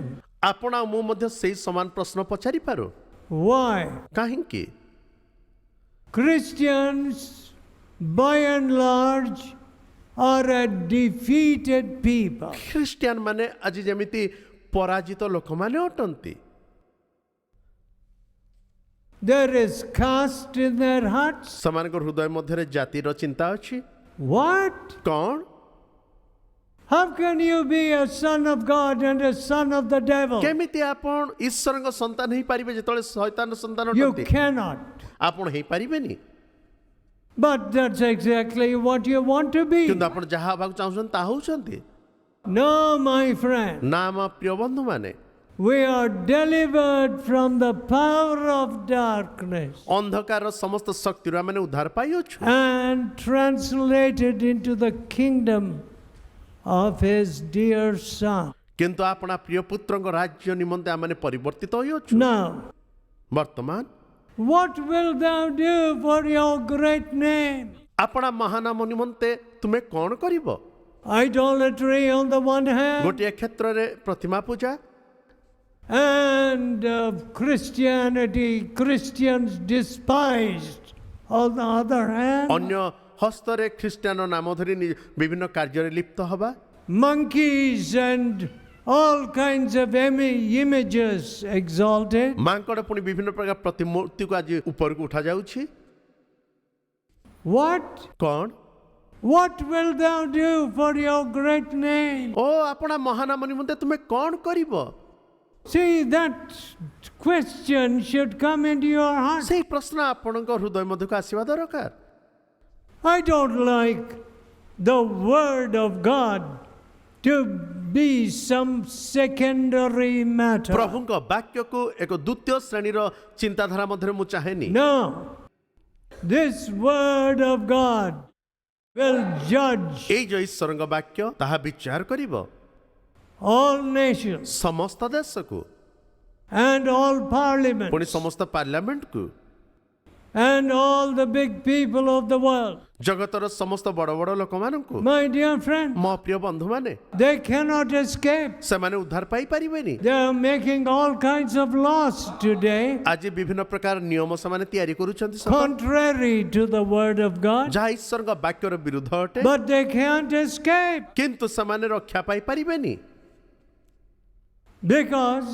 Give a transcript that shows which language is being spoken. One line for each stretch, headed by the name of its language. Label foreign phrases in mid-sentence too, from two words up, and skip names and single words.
Odia: ଆପଣ ଆଉ ମୁଁ ମଧ୍ୟ ସେଇ ସମାନ ପ୍ରଶ୍ନ ପଚାରିପାରୁ
English: Why?
Odia: କାହିଁକି
English: Christians, by and large, are a defeated people.
Odia: ଖ୍ରୀଷ୍ଟିଆନ ମାନେ ଆଜି ଯେମିତି ପରାଜିତ ଲୋକମାନେ ଅଟନ୍ତି
English: There is caste in their hearts.
Odia: ସେମାନଙ୍କ ହୃଦୟ ମଧ୍ୟରେ ଜାତିର ଚିନ୍ତା ଅଛି
English: What?
Odia: କ'ଣ
English: How can you be a son of God and a son of the devil?
Odia: କେମିତି ଆପଣ ଈଶ୍ୱରଙ୍କ ସନ୍ତାନ ହେଇପାରିବେ ଯେତେବେଳେ ଶୈତାନର ସନ୍ତାନ
English: You
Odia: ଅଟନ୍ତି
English: cannot.
Odia: ଆପଣ ହେଇପାରିବେନି
English: But that's exactly what you want to be.
Odia: କିନ୍ତୁ ଆପଣ ଯାହା ହେବାକୁ ଚାହୁଁଛନ୍ତି ତାହା ହେଉଛନ୍ତି
English: No, my friend.
Odia: ନା ଆମ ପ୍ରିୟ ବନ୍ଧୁମାନେ
English: We are delivered from the power of darkness
Odia: ଅନ୍ଧକାରର ସମସ୍ତ ଶକ୍ତିରୁ ଆମେ ଉଦ୍ଧାର ପାଇଅଛୁ
English: and translated into the kingdom of his dear son.
Odia: କିନ୍ତୁ ଆପଣ ପ୍ରିୟ ପୁତ୍ରଙ୍କ ରାଜ୍ୟ ନିମନ୍ତେ ଆମେ ପରିବର୍ତ୍ତିତ ହୋଇଅଛୁ
English: Now,
Odia: ବର୍ତ୍ତମାନ
English: what will thou do for your great name?
Odia: ଆପଣ ମହାନାମ ନିମନ୍ତେ ତୁମେ କ'ଣ କରିବ
English: Idolatry on the one hand,
Odia: ଗୋଟିଏ କ୍ଷେତ୍ରରେ ପ୍ରତିମା ପୂଜା
English: and Christians despised on the other hand.
Odia: ଅନ୍ୟ ହସ୍ତରେ ଖ୍ରୀଷ୍ଟିଆନ ନାମ ଧରି ବିଭିନ୍ନ କାର୍ଯ୍ୟରେ ଲିପ୍ତ ହେବା
English: Monkeys and all kinds of images exalted.
Odia: ମାଙ୍କଡ଼ ପୁଣି ବିଭିନ୍ନ ପ୍ରକାର ପ୍ରତିମୂର୍ତ୍ତିକୁ ଆଜି ଉପରକୁ ଉଠାଯାଉଛି।
English: What?
Odia: କ'ଣ?
English: What will thou do for your great name?
Odia: ଓ ଆପଣା ମହାନାମ ନିମନ୍ତେ ତୁମେ କ'ଣ କରିବ?
English: See, that question should come into your heart.
Odia: ସେଇ ପ୍ରଶ୍ନ ଆପଣଙ୍କ ହୃଦୟ ମଧ୍ୟକୁ ଆସିବା ଦରକାର।
English: I don't like the word of God to be some secondary matter.
Odia: ପ୍ରଭୁଙ୍କ ବାକ୍ୟକୁ ଏକ ଦ୍ୱିତୀୟ ଶ୍ରେଣୀର ଚିନ୍ତାଧାରା ମଧ୍ୟରେ ମୁଁ ଚାହେଁନି।
English: No. This word of God will judge
Odia: ଏଇ ଯୋଉ ଈଶ୍ୱରଙ୍କ ବାକ୍ୟ ତାହା ବିଚାର କରିବ
English: all nations
Odia: ସମସ୍ତ ଦେଶକୁ,
English: and all parliaments
Odia: ପୁଣି ସମସ୍ତ ପାର୍ଲାମେଣ୍ଟକୁ,
English: and all the big people of the world.
Odia: ଜଗତର ସମସ୍ତ ବଡ଼ ବଡ଼ ଲୋକମାନଙ୍କୁ।
English: My dear friend,
Odia: ମୋ ପ୍ରିୟ ବନ୍ଧୁମାନେ,
English: they cannot escape.
Odia: ସେମାନେ ଉଦ୍ଧାର ପାଇପାରିବେନି।
English: They are making all kinds of laws today
Odia: ଆଜି ବିଭିନ୍ନ ପ୍ରକାର ନିୟମ ସେମାନେ ତିଆରି କରୁଛନ୍ତି
English: contrary to the word of God,
Odia: ଯାହା ଈଶ୍ୱରଙ୍କ ବାକ୍ୟର ବିରୁଦ୍ଧ ଅଟେ,
English: but they can't escape
Odia: କିନ୍ତୁ ସେମାନେ ରକ୍ଷା ପାଇପାରିବେନି।
English: because